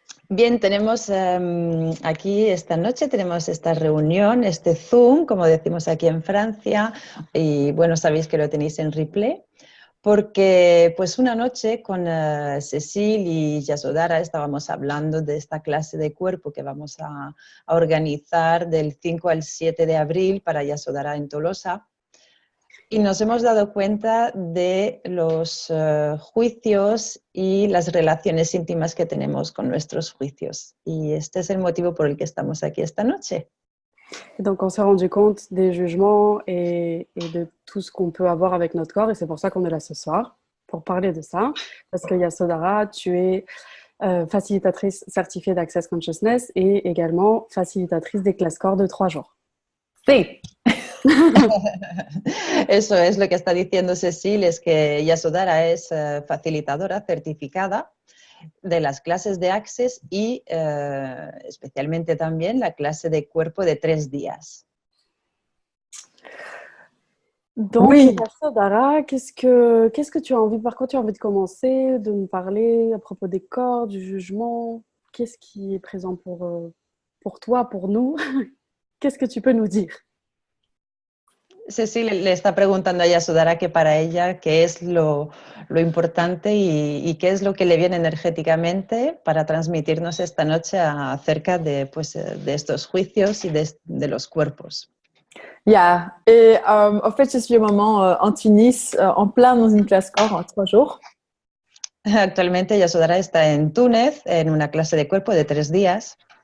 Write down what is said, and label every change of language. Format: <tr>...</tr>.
<es>Bien, tenemos aquí esta noche, tenemos esta reunión, este Zoom, como decimos aquí en Francia, y bueno, sabéis que lo tenéis en replay, porque pues una noche con Cecil y Yasodhara estábamos hablando de esta clase de cuerpo que vamos a organizar del 5 al 7 de abril para Yasodhara en Tolosa. Y nos hemos dado cuenta de los juicios y las relaciones íntimas que tenemos con nuestros juicios. Y este es el motivo por el que estamos aquí esta noche.</es> <fr>Et donc, on s'est rendu compte des jugements et de tout ce qu'on peut avoir avec notre corps. Et c'est pour ça qu'on est là ce soir, pour parler de ça. Parce que Yasodhara, tu es facilitatrice certifiée d'Access Consciousness et également facilitatrice des classes corps de 3 jours.</fr> <es>Sí. Eso es lo que está diciendo Cecil, es que Yasodhara es facilitadora certificada de las clases de Access y especialmente también la clase de cuerpo de 3 días.</es> <fr>Donc, Oui. Yasodhara, qu'est-ce que tu as envie, par quoi tu as envie de commencer, de nous parler à propos des corps, du jugement? Qu'est-ce qui est présent pour toi, pour nous? Qu'est-ce que tu peux nous dire?</fr> <es>Ceci le está preguntando a Yasodhara que para ella qué es lo importante y qué es lo que le viene energéticamente para transmitirnos esta noche acerca de, pues, de estos juicios y de los cuerpos. Yeah.</es> <fr>Et en fait, je suis au moment en Tunis, en plein dans une classe corps en 3 jours.</fr> <es>Actualmente Yasodhara está en Túnez en una clase de cuerpo de 3 días.</es>